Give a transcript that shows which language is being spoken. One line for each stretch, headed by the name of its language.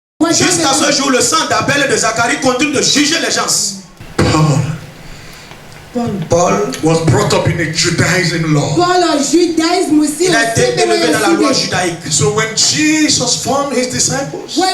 French: Jusqu'à ce jour, le sang d'Abel et de Zacharie continue de juger les gens.
English: Paul was brought up in a Judaism law.
French: Il a été élevé dans la loi judaïque.
English: So when Jesus formed his disciples,